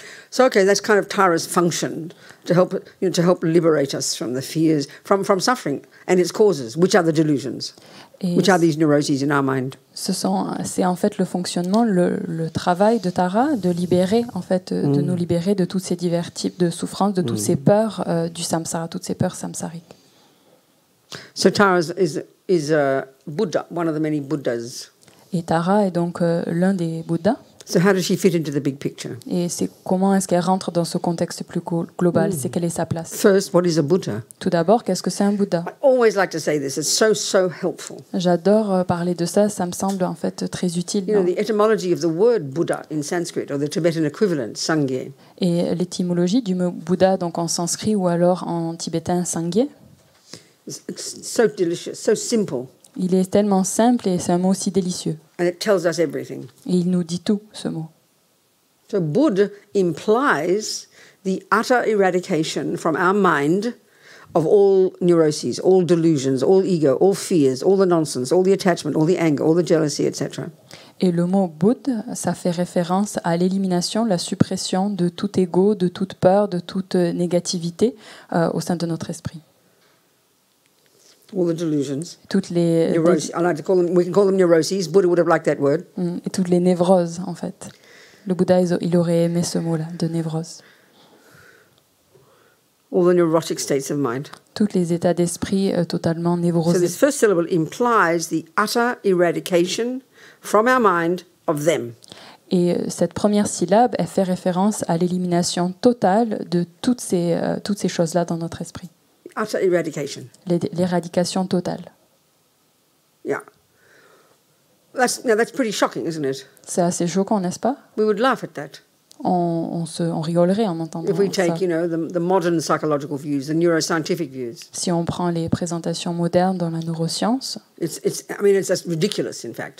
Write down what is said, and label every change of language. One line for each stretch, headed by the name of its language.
English: So okay, that's kind of Tara's function to help liberate us from the fears, from suffering and its causes, which are the delusions. Which are these neuroses in our mind?
French: C'est en fait le fonctionnement, le travail de Tara de libérer en fait, de nous libérer de tous ces divers types de souffrances, de toutes ces peurs du samsara, toutes ces peurs samsariques.
English: So Tara is a Buddha, one of the many Buddhas.
French: Et Tara est donc l'un des Bouddhas.
English: So how does she fit into the big picture?
French: Et c'est comment est-ce qu'elle rentre dans ce contexte plus global? C'est quelle est sa place?
English: First, what is a Buddha?
French: Tout d'abord, qu'est-ce que c'est un Bouddha?
English: I always like to say this. It's so helpful.
French: J'adore parler de ça. Ça me semble en fait très utile.
English: You know, the etymology of the word Buddha in Sanskrit, or the Tibetan equivalent, Sangye.
French: Et l'étymologie du mot Bouddha, donc en sanskrit ou alors en tibétain Sangye.
English: It's so delicious, so simple.
French: Il est tellement simple et c'est un mot aussi délicieux.
English: And it tells us everything.
French: Et il nous dit tout, ce mot.
English: So Bud implies the utter eradication from our mind of all neuroses, all delusions, all ego, all fears, all the nonsense, all the attachment, all the anger, all the jealousy, etc.
French: Et le mot Bouddha, ça fait référence à l'élimination, la suppression de tout ego, de toute peur, de toute négativité au sein de notre esprit.
English: All the delusions.
French: Toutes les
English: Neuroses. I like to call them, we can call them neuroses. Buddha would have liked that word.
French: Et toutes les névroses, en fait. Le Bouddha, il aurait aimé ce mot-là, de névrose.
English: All the neurotic states of mind.
French: Tous les états d'esprit totalement
English: So
French: névrosés.
English: this first syllable implies the utter eradication from our mind of them.
French: Et cette première syllabe, elle fait référence à l'élimination totale de toutes ces choses-là dans notre esprit.
English: Utter eradication.
French: L'éradication totale.
English: Yeah. That's pretty shocking, isn't it?
French: C'est assez choquant, n'est-ce pas?
English: We would laugh at that.
French: On rigolerait en entendant
English: If we
French: ça.
English: take, the modern psychological views, the neuroscientific views.
French: Si on prend les présentations modernes dans la neuroscience,
English: It's just ridiculous, in fact.